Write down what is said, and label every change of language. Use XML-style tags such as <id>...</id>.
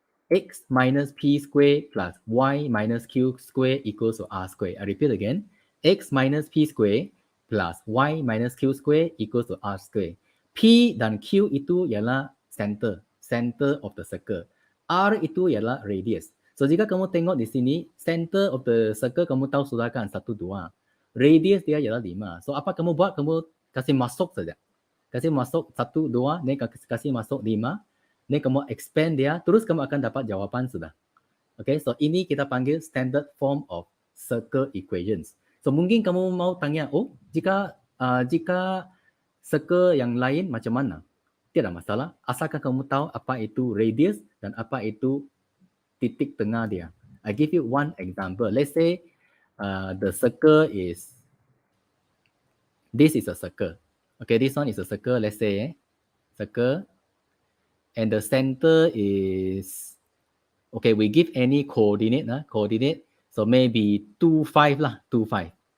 <en>X minus p squared plus y minus q squared equals to r squared. I repeat again. X minus p squared plus y minus q squared equals to r squared.</en> <ms>P dan q itu ialah center of the circle. R itu ialah radius. So jika kamu tengok di sini, center of the circle kamu tahu sudah kan 1, 2. Radius dia ialah 5. So apa kamu buat? Kamu kasih masuk saja. Kasih masuk 1, 2, ni kasih masuk 5. Ni kamu expand dia, terus kamu akan dapat jawapan sudah. Okay, so ini kita panggil standard form of circle equations. So mungkin kamu mau tanya, oh jika circle yang lain macam mana? Tidak masalah, asalkan kamu tahu apa itu radius dan apa itu titik tengah dia.</ms> <en>I give you one example. Let's say the circle is, this is a circle. Okay, this one is a circle. Let's say circle. And the center is, okay, we give any coordinate, so maybe 2, 5 lah, 2, 5.</en>